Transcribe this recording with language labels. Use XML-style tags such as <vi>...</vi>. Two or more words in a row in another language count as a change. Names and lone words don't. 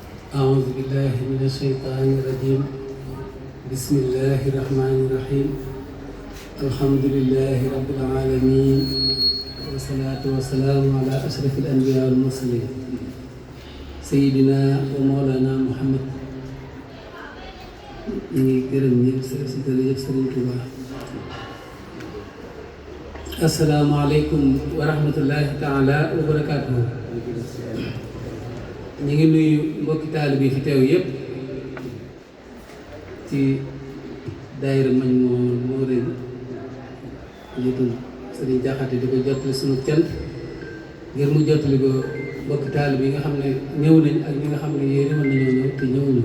<ar>أعوذ بالله من الشيطان الرجيم بسم الله الرحمن الرحيم الحمد لله رب العالمين والصلاة والسلام على أشرف الأنبياء والمرسلين سيدنا ومولانا محمد</ar> <wo>gërëm ñëpp si jërëjëf Sëriñ Tuubaa.</wo> <ar>السلام عليكم ورحمة الله تعالى وبركاته.</ar> <wo>ñu ngi nuyu mbokki taalibe bi fi teew yëpp ci daayira Majmahun Nurayni njiitul Sëriñ Jaxate di ko jottali sunu cant ngir mu jottali ko mbokki taalibe yi nga xam ne ñëw nañ ak ñi nga xam ne yéen mën nañoo ñëw te ñëwuñu.</wo>